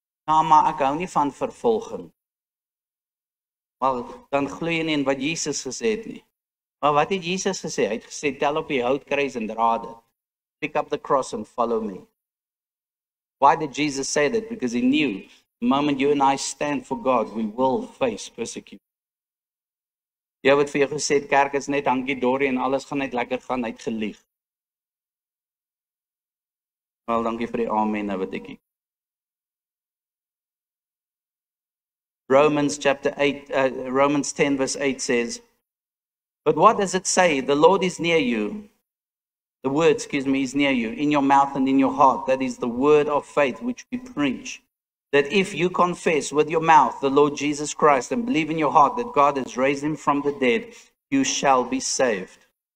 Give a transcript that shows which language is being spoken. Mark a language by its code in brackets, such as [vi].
[af] Ja, maar ek hou nie van vervolging. Maar dan glo jy nie in wat Jesus gesê het nie. Maar wat het Jesus gesê? Hy het gesê, tel op die houtkruis en dra dit. [en] Pick up the cross and follow me. Why did Jesus say that? Because he knew the moment you and I stand for God, we will face persecution. [af] Jy het vir jou gesê, kerk is net hankie dorie en alles gaan net lekker gaan, hy het gelieg. Wel, dankie vir die amen nou wat ek. [en] Romans 10 verse 8 says, but what does it say? The Lord is near you. The word, is near you, in your mouth and in your heart. That is the word of faith which we preach. That if you confess with your mouth the Lord Jesus Christ and believe in your heart that God has raised him from the dead, you shall be saved.